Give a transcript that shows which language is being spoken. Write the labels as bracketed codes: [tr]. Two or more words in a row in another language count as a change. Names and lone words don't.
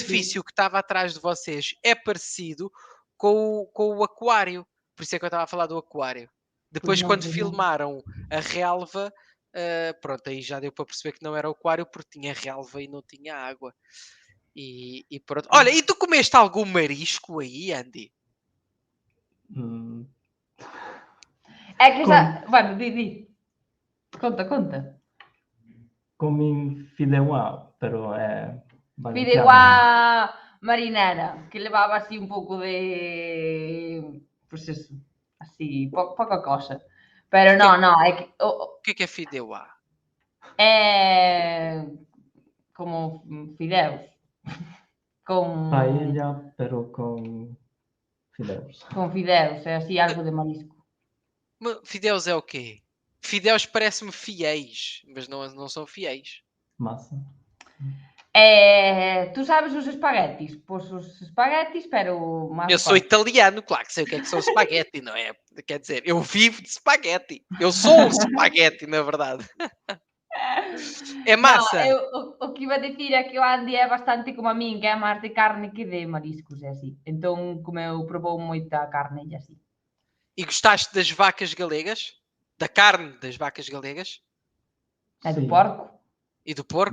[pt] edifício que estava atrás de vocês é parecido com o aquário. Por isso é que eu estava a falar do aquário. Depois, não, quando pois não. filmaram a relva, pronto, aí já deu para perceber que não era o aquário porque tinha relva e não tinha água. E pronto. Olha, e tu comeste algum marisco aí, Andy? Mm, [gl] É que xa... Bueno, di. Conta. comí fideuá, pero é valenciano. Fideuá marinera, que levaba así un pouco de... [es] Pues eso, [gl] así, pouca cosa. Pero no, é que... [pt] O que é fideuá? [gl] É... Como fideus. Con... Paella, pero con fideus. Con fideus, é así algo de marisco. [pt] Fideus é o quê? Fideus parece-me fiéis, mas não são fiéis. Massa. Tu sabes os espaguetis? [gl] Pois os espaguetis, pero máis [pt] Eu sou [gl] forte. [pt] italiano, claro que sei o que é que são espaguete, não é? Quer dizer, eu vivo de espaguete. Eu sou um espaguete, na verdade. É massa. [gl] No, o que iba a dicir é que o Andy é bastante como a min, que é máis de carne que de mariscos, é así. Entón, probou moita carne e así. [pt] E gostaste das vacas galegas? Da carne das vacas galegas? [gl] É do Sí. porco. [pt] E do porco